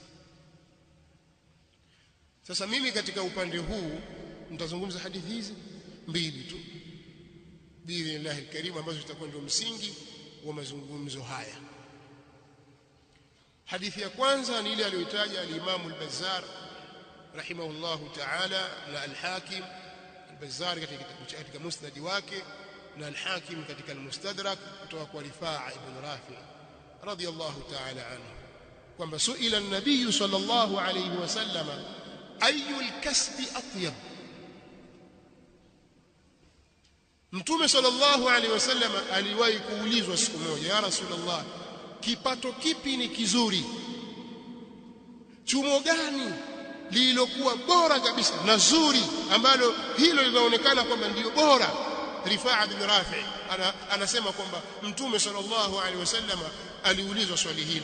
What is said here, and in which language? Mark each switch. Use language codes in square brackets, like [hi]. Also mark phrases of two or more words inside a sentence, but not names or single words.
[sw] Sasa mimi katika upande huu nitazungumza hadithi hizi mbili tu [ar] بإذن الله الكريم, [sw] ambazo zitakuwa ndio msingi wa mazungumzo haya. Hadithi ya kwanza ni ile aliyotaja al-Imam al-Bazzar [ar] رحمه الله تعالى, [sw] na al-Hakim. al-Bazzar katika musnad wake, na al-Hakim katika al-Mustadrak kutoka kwa Rifaa ibn Rafi [ar] رضي الله تعالى عنه, [sw] kwamba [ar] سئل النبي صلى الله عليه وسلم أي الكسب أطيب. [sw] Mtume [ar] صلى الله عليه وسلم [sw] aliwahi kuulizwa siku moja, [ar] يا رسول الله, [sw] kipato kipi ni kizuri? Chumo gani lililokuwa bora kabisa na zuri, ambalo hilo linaonekana kwamba ndio bora Rifaa bin Rafi anasema kwamba Mtume [ar] صلى الله عليه وسلم [sw] aliulizwa swali hilo.